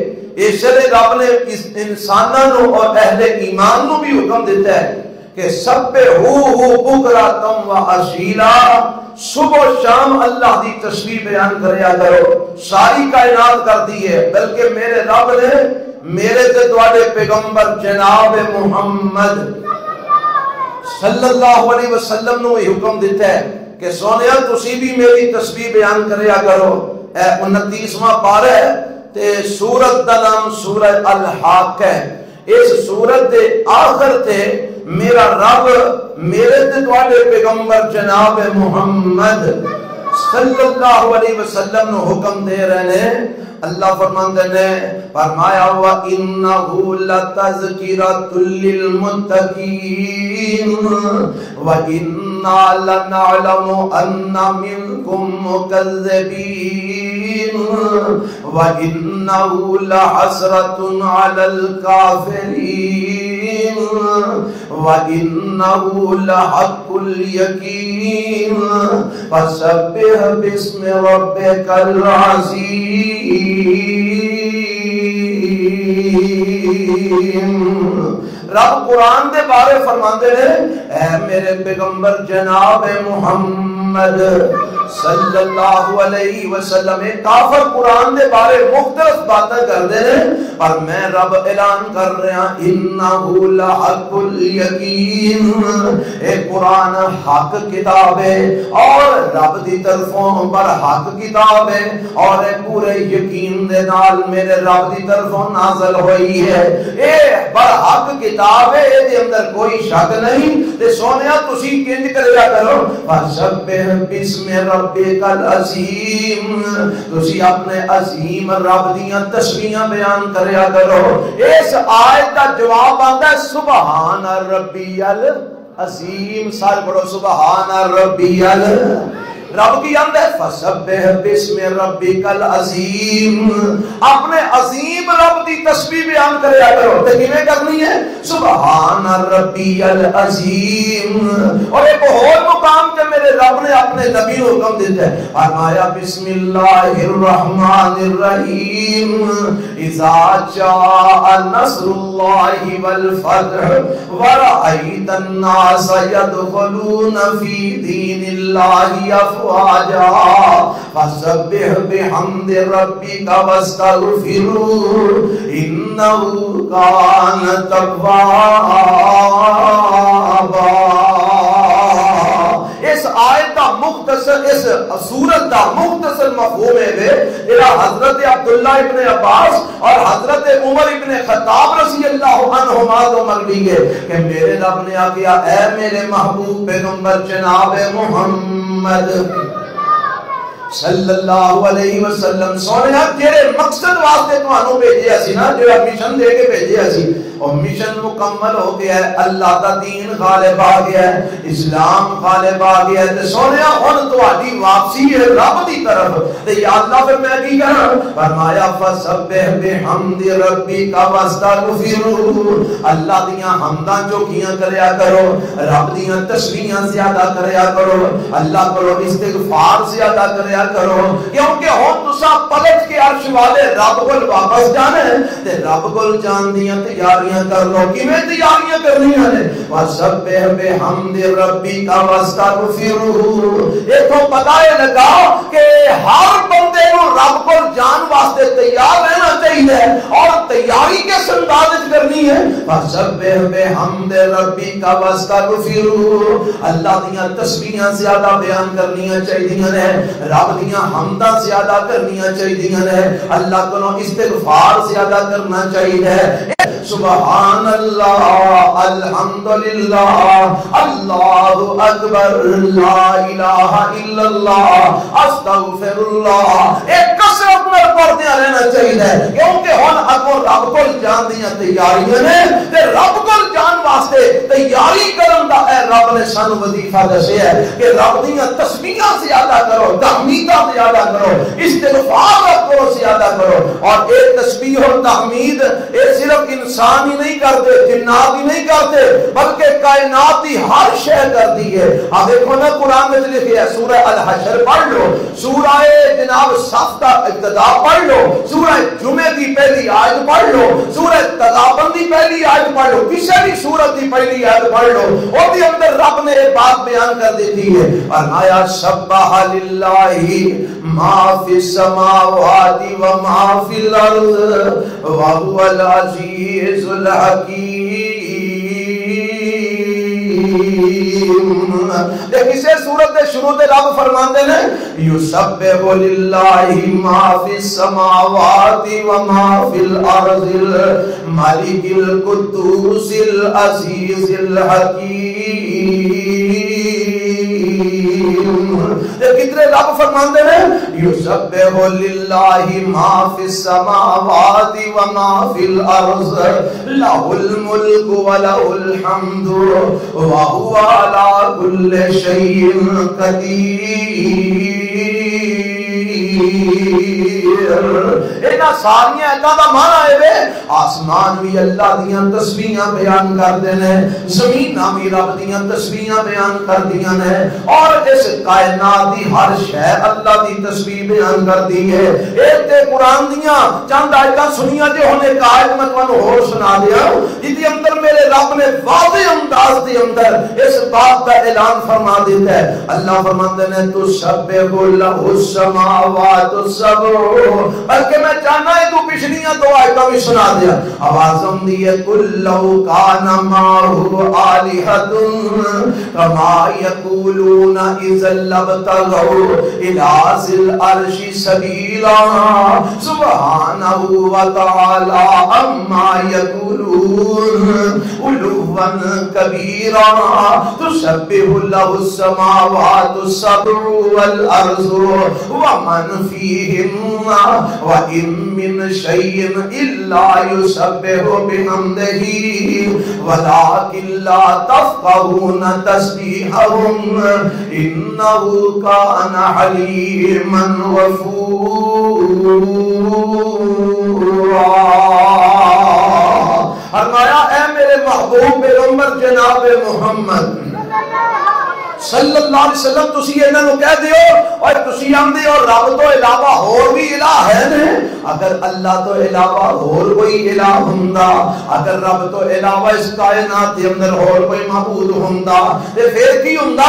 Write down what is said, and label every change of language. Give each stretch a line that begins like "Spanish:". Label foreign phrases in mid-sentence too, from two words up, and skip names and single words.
Punjabi: اس لیے رب نے اس انسانوں اور اہل ایمان نو بھی حکم دیتا ہے کہ
Arabic: سبحوہ بکرۃ و اصیلا,
Punjabi: صبح و شام اللہ دی تسبیح بیان کریا کرو. ساری کائنات کر دی ہے. بلکہ میرے رب نے میرے تے تواڈے پیغمبر جناب محمد صلی اللہ علیہ وسلم نو حکم دیتا ہے کہ سونیا تسی بھی میری تسبیح بیان کریا کرو. 29واں پارہ ہے تے سورت دا نام سورہ الحاق ہے. اس سورت دے آخر تے میرا رب میرے تے تواڈے پیغمبر جناب محمد صلی اللہ علیہ وسلم نو حکم دے رہے ہیں. اللہ فرماندے نے فرمایا
Arabic: وَإِنَّهُ لَتَذْكِرَةٌ لِّلْمُتَّقِينَ وَإِنَّا لَنَعْلَمُ أَنَّ مِنكُم مُّكَذِّبِينَ وَإِنَّهُ لَحَسْرَةٌ عَلَى الْكَافِرِينَ وَإِنَّهُ لَحَقُّ الْيَقِينِ فَسَبِّحْ بِاسْمِ رَبِّكَ الْعَظِيمِ.
Punjabi: رب قرآن دے بارے فرماندے ہیں اے میرے پیغمبر جناب محمد صلی اللہ علیہ وسلم. کافر قرآن دے بارے مختلف باتیں کر دے ہیں اور میں رب اعلان کر رہا انہو
Arabic: لحق الیقین.
Punjabi: اے قرآن حق کتاب ہے اور رب دی طرفوں پر حق کتاب ہے اور اے پورے یقین دے نال میرے رب دی طرفوں نازل ہوئی ہے. اے پر حق کتاب ہے, اے دے اندر کوئی شک نہیں. تے سونیا تسی کنج کریا کرو
Arabic: فسبح بسم ربک العظیم.
Punjabi: تسی اپنے عظیم رب دیاں تسبیحاں بیان کریا کرو. اس آیت دا جواب آندا ہے
Arabic: سبحان ربی العظیم.
Punjabi: سارے پڑھو
Arabic: سبحان ربی
Punjabi: رب کی آمد ہے
Arabic: فسبح بسم ربک العظیم.
Punjabi: اپنے عظیم رب دی تسبیح بیان کریا کرو. تے کیویں کرنی ہے
Arabic: سبحان ربی العظیم.
Punjabi: اور ایک اور مقام تے میرے رب نے اپنے نبی کو حکم دیتا ہے فرمایا
Arabic: بسم اللہ الرحمن الرحیم اذا جاء نصر اللہ والفتح ورأیت الناس يدخلون فی دین اللہ افواجا فسبح بحمد ربک واستغفروا انہ کان توابا.
Punjabi: اس آیت دا مختصر, اس سورت دا مختصر مفہوم ہے کہ حضرت عبداللہ ابن عباس اور حضرت عمر ابن خطاب
Arabic: رضی اللہ
Punjabi: عنہما تو مروی ہے کہ میرے رب نے آگیا اے میرے محبوب پیغمبر جناب محمد صلی اللہ علیہ وسلم سونے جڑے مقصد واسطے تانوں بھیجیا سی نا, جڑا مشن دے کے بھیجیا سی اور مشن مکمل ہو گیا ہے،
Urdu: اللہ کا دین غالب آ گیا ہے،
Punjabi: اسلام غالب آ گیا ہے، تے سونیا ہن تہاڈی واپسی ہے رب دی طرف، تے یا اللہ پھر میں کی کراں؟ فرمایا
Arabic: فسبح بحمد ربک واستغفرہ،
Punjabi: اللہ دیاں حمداں جو کیاں کریا کرو، رب دیاں تسبیحاں زیادہ کریا کرو، اللہ کرو استغفار زیادہ کریا کرو، کیونکہ ہن تساں پلٹ کے عرش والے رب کول واپس جانا ہے، تے رب کول جان دیاں تیاریاں کر لو۔ کیویں تیاریاں کرنیاں نے؟
Arabic: وسبح بحمد ربک واستغفرہ،
Punjabi: ایتھوں پتہ لگا کہ ہر بندے کو رب کول جان واسطے تیار رہنا چاہیے، اور تیاری کس انداز وچ کرنی ہے؟
Arabic: وسبح بحمد ربک واستغفرہ،
Punjabi: اللہ دیاں تسبیحاں زیادہ بیان کرنیاں چاہیے نے، رب دیاں حمداں زیادہ کرنیاں چاہیے نے، اللہ کو استغفار زیادہ کرنا چاہیے۔
Arabic: سبحان اللہ، الحمدللہ، اللہ اکبر، لا الہ الا اللہ، استغفر اللہ،
Urdu: ایک کثرت میں پڑھتے رہنا چاہیے،
Punjabi: کیونکہ ہن اگوں رب کول جان دیاں تیاریاں نے، تے رب کول جان واسطے تیاری کرن دا اے رب نے سانو وظیفہ دسیا ہے کہ رب دیاں تسبیحاں زیادہ کرو، تحمیداں زیادہ کرو، استغفار کرو زیادہ کرو۔
Urdu: اور ایک تسبیح اور تحمید یہ صرف انسان ہی نہیں کرتے، جنات ہی نہیں کرتے، بلکہ کائنات ہی ہر شے کرتی ہے۔ اب دیکھو نا قرآن میں لکھا ہے، سورہ الحشر پڑھ لو، سورہ جناب صف کا ابتدا پڑھ لو، سورہ جمعہ کی پہلی آیت پڑھ لو، سورہ تغابن کی پہلی آیت پڑھ لو، کسی بھی سورت کی پہلی آیت پڑھ لو، اور دی اندر رب نے ایک بات بیان کر دیتی ہے، فرمایا
Arabic: سبح للہ ما فی السماوات و ما فی الارض وهو العزیز الحکیم۔
Punjabi: دیکھ اسے سورت دے شروع دے رب فرماندے نے
Arabic: یسبح للہ ما فی السماوات و ما فی الارض الملک القدوس العزیز الحکیم۔
Punjabi: کتنے رب فرماندے نے
Arabic: یسبح للہ ما فی السماوات و ما فی الارض لہ الملک و لہ الحمد وہو علی کل شیء قدیر۔
Punjabi: اینا ساری ایتاں دا معنی ہے آسمان بھی اللہ دیاں تسبیحاں بیان کردے نے، زمیناں بھی رب دیاں تسبیحاں بیان کردیاں نے، اور اس کائنات دی ہر شے اللہ دی تسبیح بیان کردی ہے۔ ایک تے قرآن دیاں چند آیتاں سنیاں جے ہن ایک آیت میں تانوں ہور سنا دیا جدی اندر میرے رب نے واضح انداز دے اندر اس بات کا اعلان فرما دیتا ہے۔ اللہ فرماندے نے
Arabic: تسبح لہ السماوات السبع،
Punjabi: بلکہ میں چاہنا ہے تو پچھلیاں دو آیتاں بھی سنا دیا۔
Arabic: آوازم دیئے قل لو کان معہ آلہۃ کما یقولون اذا لابتغوا الی ذی العرش سبیلا سبحانہ وتعالی عما یقولون علوا کبیرا تسبح لہ السماوات السبع والارض ومن فیہن وَإِن مِّن شَيْءٍ إِلَّا يُسَبِّحُ بِحَمْدِهِ وَلَٰكِن لَّا تَفْقَهُونَ تَسْبِيحَهُمْ إِنَّهُ كَانَ حَلِيمًا غَفُورًا۔
Punjabi: فرمایا اے میرے محبوب پیغمبر جناب محمد صلی اللہ علیہ وسلم تسی انہاں نوں کہہ دیو اور تسی آندے اور رب تو علاوہ اور بھی الہ ہے نے، اگر اللہ تو علاوہ اور کوئی الہ ہوندا، اگر رب تو علاوہ اس کائنات دے اندر اور کوئی معبود ہوندا تے پھر کی ہوندا؟